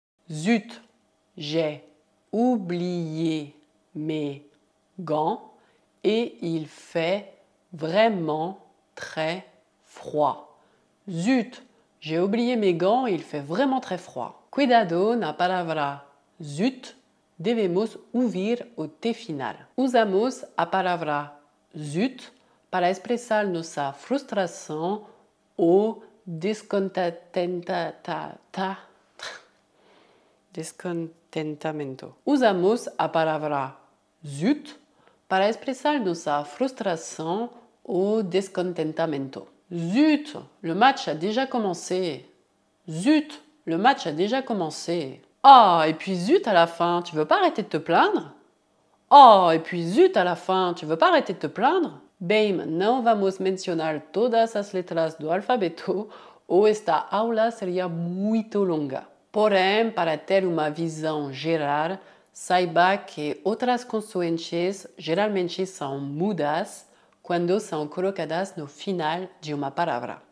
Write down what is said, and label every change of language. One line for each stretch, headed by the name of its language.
French: Zut, j'ai oublié mes gants et il fait vraiment très froid. Zut, j'ai oublié mes gants et il fait vraiment très froid.
Portuguese: Cuidado na palavra zut, devemos ouvir o T final. Usamos a palavra zut para expressar nossa frustração ou descontentamento. Usamos a palavra zut para expressar nossa frustração ou descontentamento.
French: Zut, le match a déjà commencé. Zut, le match a déjà commencé. Oh, et puis zut à la fin, tu veux pas arrêter de te plaindre? Oh, et puis zut à la fin, tu veux pas arrêter de te plaindre?
Portuguese: Bem, não vamos mencionar todas as letras do alfabeto ou esta aula seria muito longa. Porém, para ter uma visão geral, saiba que outras consoantes geralmente são mudas quando são colocadas no final de uma palavra.